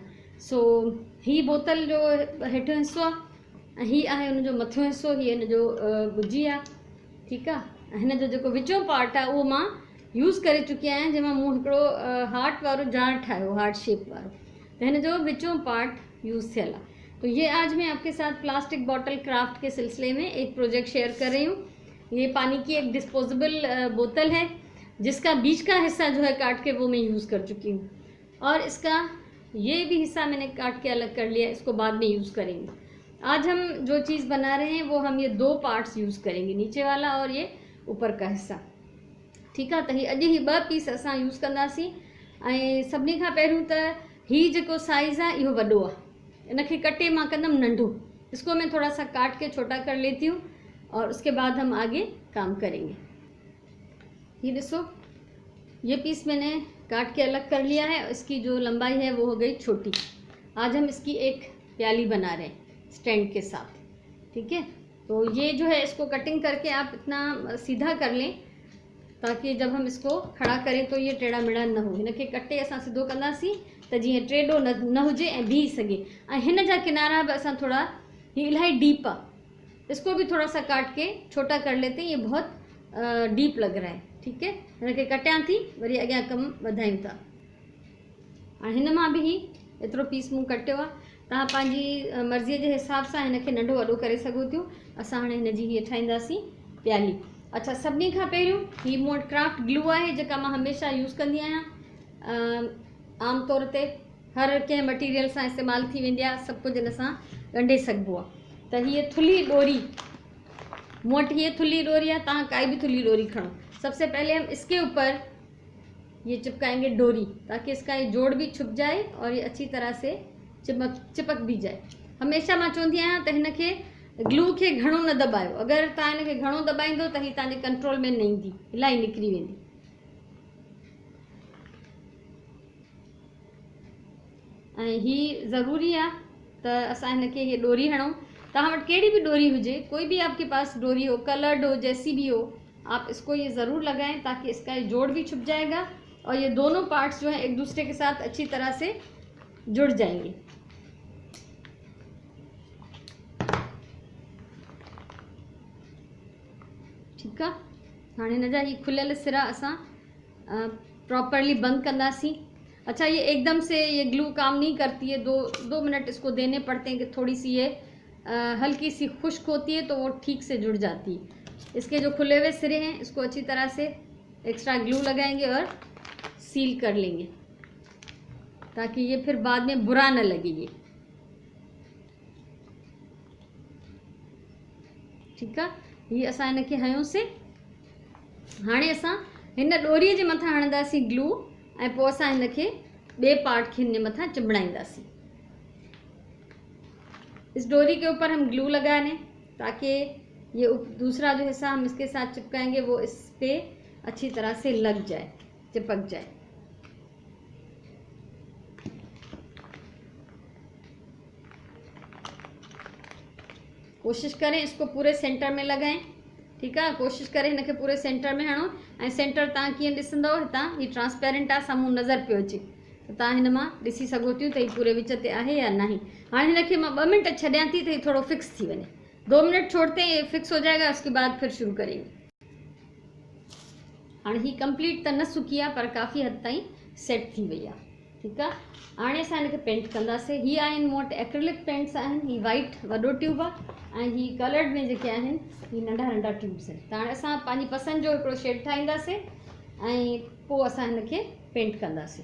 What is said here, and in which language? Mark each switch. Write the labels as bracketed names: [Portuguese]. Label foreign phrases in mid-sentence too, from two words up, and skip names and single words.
[Sindhi] सो हीअ बोतल जो हेठियों हिसो आहे ऐं हीअ आहे हुनजो मथियों हिसो, हीअ हिनजो गुजी आहे, ठीकु आहे। ऐं हिन जो जेको विचों पार्ट आहे उहो मां यूज़ करे चुकी आहियां, जंहिंमां मूं हिकिड़ो हार्ट वारो जार ठाहियो, हार्ट शेप वारो, तो हिन जो विचों पार्ट यूज़ थियल आहे। [Hindi] तो ये आज मैं आपके साथ प्लास्टिक बॉटल क्राफ्ट के सिलसिले में एक प्रोजेक्ट शेयर कर रही हूँ। ये पानी की एक डिस्पोजेबल बोतल है जिसका बीच का हिस्सा जो है काट के वो मैं यूज़ कर चुकी हूँ, और इसका ये भी हिस्सा मैंने काट के अलग कर लिया, इसको बाद में यूज़ करेंगे। आज हम जो चीज़ बना रहे हैं वो हम ये 2 पार्ट्स यूज़ करेंगे, नीचे वाला और ये ऊपर का हिस्सा, ठीक है। [Sindhi] तो ही अॼु ही 2 पीस असां यूज़ कंदासीं। ऐं सभिनी खां पहिरियों त ही जेको साइज़ आहे इहो वॾो आहे, इनखे कटे मां कंदमि नंढो। [Hindi] इसको मैं थोड़ा सा काट के छोटा कर लेती हूँ और उसके बाद हम आगे काम करेंगे। ये देखो, ये पीस मैंने काट के अलग कर लिया है, इसकी जो लंबाई है वो हो गई छोटी। आज हम इसकी एक प्याली बना रहे हैं स्टैंड के साथ, ठीक है। तो ये जो है इसको कटिंग करके आप इतना सीधा कर लें ताकि जब हम इसको खड़ा करें तो ये टेढ़ा मेढ़ा न हो। [Sindhi] हिनखे कटे असां सिधो कंदासीं त जीअं टेढ़ो न हुजे ऐं बीह सघे। ऐं हिन जा किनारा भी असां थोड़ा, ये इलाही डीप आहे, [Hindi] इसको भी थोड़ा सा काट के छोटा कर लेते हैं, ये बहुत डीप लग रहा है, ठीक है। [Sindhi] हिनखे कटियां थी, वरी अॻियां कमु वधायूं था। हाणे हिन मां बि ही एतिरो पीस मूं कटियो आहे। तव्हां पंहिंजी मर्ज़ीअ जे हिसाब सां हिनखे नंढो वॾो करे सघो थियूं। असां हाणे हिनजी हीअ ठाहींदासीं प्याली। अच्छा, सभिनी खां पहिरियों ही मूं वटि क्राफ्ट ग्लू आहे जेका मां हमेशह यूज़ कंदी आहियां। आम तौर ते हर कंहिं मटीरियल सां इस्तेमालु थी वेंदी आहे, सभु कुझु हिन सां ॻंढे सघिबो आहे। त हीअ थुल्ही डोरी, मूं वटि हीअ थुल्ही डोरी आहे, तव्हां काई बि थुल्ही डोरी खणो। [Hindi] सबसे पहले हम इसके ऊपर ये चिपकाएंगे डोरी, ताकि इसका ये जोड़ भी छुप जाए और ये अच्छी तरह से चिपक भी जाए। [Sindhi] हमेशा मां चवंदी आहियां त हिनखे ग्लू खे घणो न दबायो, अगरि तव्हां हिनखे घणो दबाईंदो त ही तव्हांजे कंट्रोल में न ईंदी, इलाही निकिरी वेंदी। ऐं ही ज़रूरी आहे त असां हिनखे हीअ डोरी हणूं। तव्हां वटि कहिड़ी बि डोरी हुजे, [Hindi] कोई भी आपके पास डोरी हो, कलर्ड हो, जैसी भी हो, आप इसको ये ज़रूर लगाएं ताकि इसका ये जोड़ भी छुप जाएगा और ये दोनों पार्ट्स जो हैं एक दूसरे के साथ अच्छी तरह से जुड़ जाएंगे। ठीक है। हाँ, [Sindhi] हिन जा ही खुलियल सिरा असां प्रॉपरली बंद कंदासीं। [Hindi] अच्छा, ये एकदम से ये ग्लू काम नहीं करती है, 2 मिनट इसको देने पड़ते हैं कि थोड़ी सी ये हल्की सी खुश्क होती है तो वो ठीक से जुड़ जाती है। इसके जो खुले हुए सिरे हैं इसको अच्छी तरह से एक्स्ट्रा ग्लू लगाएंगे और सील कर लेंगे ताकि ये फिर बाद में बुरा न लगे ये, ठीक है। [Sindhi] ये असां हिनखे हयोसीं। हाणे असां हिन डोरीअ जे मथां हणंदासीं ग्लू ऐं पोइ असां हिनखे ॿिए पार्ट खे हिन मथां चिंबड़ाईंदासीं। [Hindi] इस डोरी के ऊपर हम ग्लू लगा लें ताकि ये दूसरा जो हिस्सा हम इसके साथ चिपकाएंगे वो इस पे अच्छी तरह से लग जाए, चिपक जाए। कोशिश करें इसको पूरे सेंटर में लगाएं, ठीक है। कोशिश करें [Sindhi] हिनखे पूरे सेंटर में हणो ऐं सेंटर तव्हां कीअं ॾिसंदव, हितां ही ट्रांसपेरेंट आहे, साम्हूं नज़र पियो अचे त तव्हां हिन मां ॾिसी सघो थियूं त ही पूरे विच ते आहे या न आहे। हाणे हिनखे मां 2 मिनट छॾियां थी त ही थोड़ो फिक्स थी वञे। [Hindi] 2 मिनट छोड़ते हैं ये फिक्स हो जाएगा, उसके बाद फिर शुरू करेंगे। [Sindhi] हाणे ही कंप्लीट त न सुकी आहे पर काफ़ी हद ताईं सेट थी वई आहे, [Hindi] ठीक है। [Sindhi] हाणे असां हिनखे पेंट कंदासीं। ही आहिनि मूं वटि एक्रिलिक पेंट्स आहिनि, ही वाइट वॾो ट्यूब आहे ऐं ही कलर्ड में जेके आहिनि ही नंढा नंढा ट्यूब्स आहिनि। त हाणे असां पंहिंजी पसंदि जो हिकिड़ो शेड ठाहींदासीं ऐं पोइ असां हिनखे पेंट कंदासीं।